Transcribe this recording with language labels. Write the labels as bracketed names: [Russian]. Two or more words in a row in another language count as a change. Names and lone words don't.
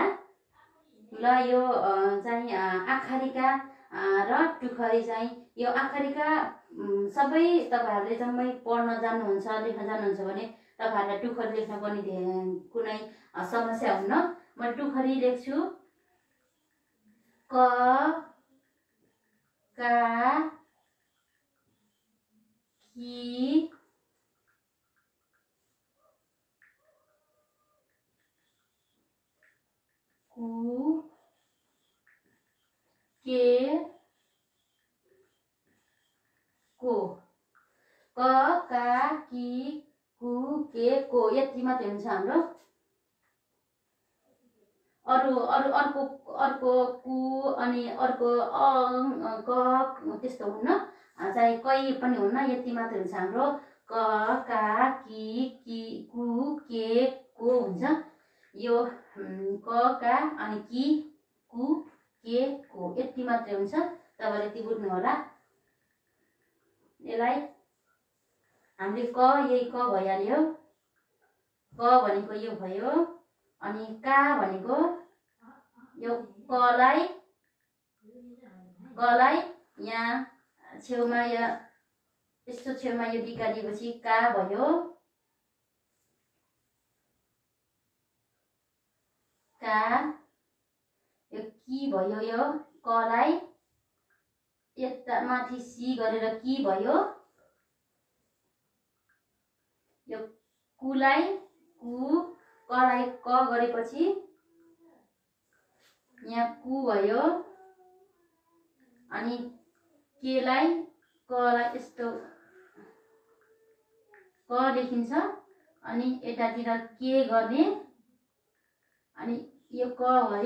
[Nepali] ल यो चाहिँ आखारिका र टुखरी चाहिँ यो आखारिका सबै तपाईहरुले जम्मै पढ्न जान्नुहुन्छ, लेख्न जान्नुहुन्छ भने तपाईहरुलाई टुखरी लेख्न पनि कुनै समस्या हुन्न। म टुखरी लेख्छु। क का की कु के को। क का की कु के को यति मात्रै हुन्छ हाम्रो। अर्को कु अनि अर्को क त्यस्तो हुन्न, चाहिँ कै पनि हुन्न, यति मात्रै हुन्छ हाम्रो। क का की कु के को हुन्छ। यो क का अनि की कु के को यति मात्रै हुन्छ। तपाईहरुले यति बुझ्नु होला। यसलाई हामीले क यही क भइहाल्यो। क भनेको यो भयो, अनि का भनेको यो कलाई यहाँ छेउमा यस्तो छेउमा यो डिका दिएपछि का भयो। का यो कि भयो। यो कलाई यता माथि सी गरेर कि भयो। यो कुलाई कु कलाई क गरेपछि यहाँ कु भयो। अनि केलाई कलाई यस्तो क लेखिन्छ। अनि यतातिर के गर्ने। अनि यो क भयो।